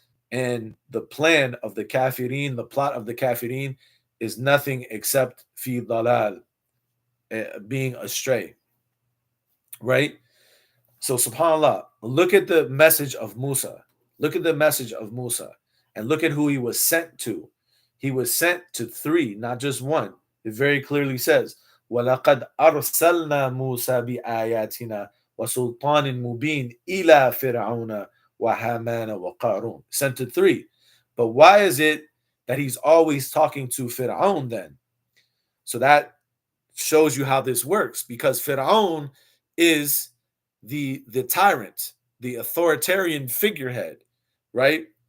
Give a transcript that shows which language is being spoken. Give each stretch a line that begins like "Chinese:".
English: And the plan of the kafirin, the plot of the kafirin, is nothing except fi dalal, being astray, right? So subhanallah, look at the message of Musa. Look at the message of Musa, and look at who he was sent to. He was sent to three, not just one. It very clearly says,
Arabic: وَلَقَدْ أَرْسَلْنَا مُوسَى بِآيَاتِنَا وَسُلْطَانٍ مُبِينٍ إِلَى فِرْعَوْنَ وَهَامَانَ وَقَارُونَ.
English: Sent to three. But why is it that he's always talking to Fir'aun then? So that shows you how this works, because Fir'aun is the tyrant, the authoritarian figurehead, right?